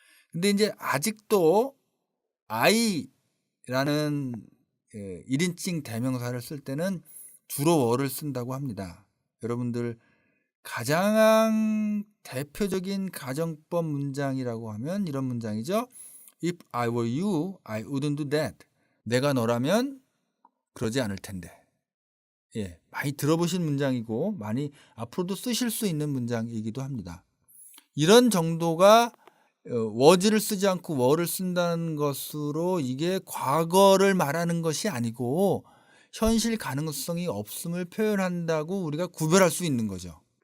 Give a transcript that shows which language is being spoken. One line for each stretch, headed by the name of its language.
Korean: 근데 이제 아직도 I라는 1인칭 대명사를 쓸 때는 주로 were를 쓴다고 합니다. 여러분들 가장 대표적인 가정법 문장이라고 하면 이런 문장이죠.
English: If I were you, I wouldn't do that.
Korean: 내가 너라면 그러지 않을 텐데. 예, 많이 들어보신 문장이고 많이 앞으로도 쓰실 수 있는 문장이기도 합니다. 이런 정도가 was를 쓰지 않고 were를 쓴다는 것으로 이게 과거를 말하는 것이 아니고 현실 가능성이 없음을 표현한다고 우리가 구별할 수 있는 거죠.